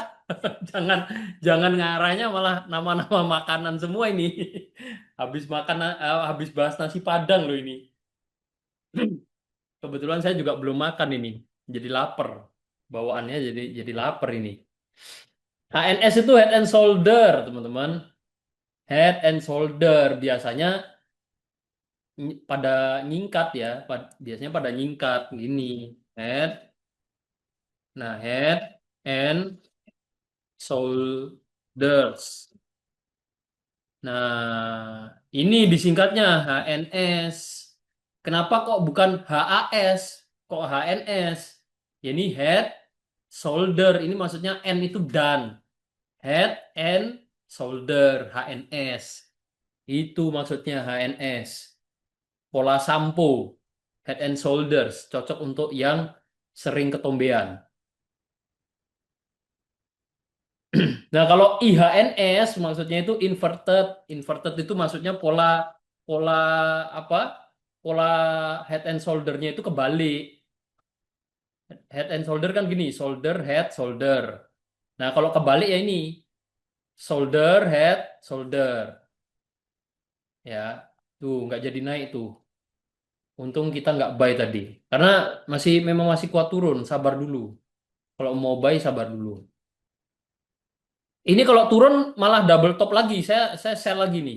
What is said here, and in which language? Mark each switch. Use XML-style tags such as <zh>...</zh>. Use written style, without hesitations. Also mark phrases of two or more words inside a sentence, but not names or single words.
<id>Jangan jangan ngarahnya malah nama-nama makanan semua ini. Habis bahas nasi Padang loh ini. Kebetulan saya juga belum makan ini. Jadi lapar. Bawaannya jadi lapar ini. HNS itu</id> <en>head and shoulder,</en> <id>teman-teman.</id> <en>Head and shoulder</en> <id>biasanya pada nyingkat ya. Biasanya pada nyingkat gini. Head. Nah,</id> <en>head and shoulders.</en> <id>Nah, ini disingkatnya HNS. Kenapa kok bukan HAS? Kok HNS? Ya, ini</id> <en>head, shoulder.</en> <id>Ini maksudnya N itu dan.</id> <en>Head and shoulder, HNS.</en> <id>Itu maksudnya HNS. Pola sampo,</id> <en>head and shoulders.</en> <id>Cocok untuk yang sering ketombean. Nah, kalau IHNS maksudnya itu inverted. Inverted itu maksudnya pola pola apa? Pola</id> <en>head and shoulder-</en> <id>nya itu kebalik.</id> <en>Head and shoulder</en> <id>kan gini,</id> <en>shoulder, head, shoulder.</en> <id>Nah, kalau kebalik ya ini.</id> <en>Shoulder, head, shoulder.</en> <id>Ya, tuh nggak jadi naik tuh. Untung kita nggak buy tadi. Karena memang masih kuat turun, sabar dulu. Kalau mau buy, sabar dulu. Ini kalau turun malah</id> <en>double top</en> <id>lagi. Saya sell lagi nih.</id>